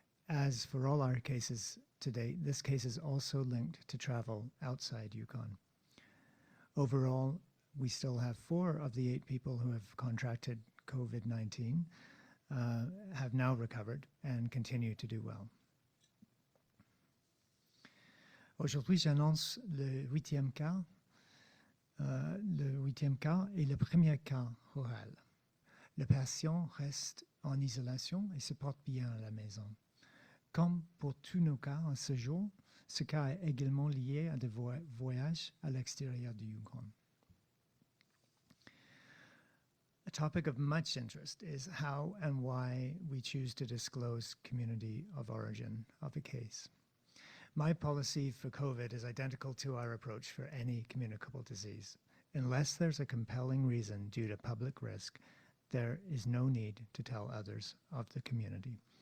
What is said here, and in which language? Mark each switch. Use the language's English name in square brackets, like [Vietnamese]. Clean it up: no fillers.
[English] As for all our cases to date, this case is also linked to travel outside Yukon. Overall, we still have 4 of the 8 people who have contracted COVID-19 have now recovered and continue to do well. [French] Aujourd'hui, j'annonce le 8e cas. Le 8e cas est le premier cas rural. Le patient reste en isolation et se porte bien à la maison. Comme pour tous nos cas à ce jour, ce cas est également lié à des voyages à l'extérieur du Yukon. [English] A topic of much interest is how and why we choose to disclose community of origin of a case. My policy for COVID is identical to our approach for any communicable disease. Unless there's a compelling reason due to public risk, there is no need to tell others of the community.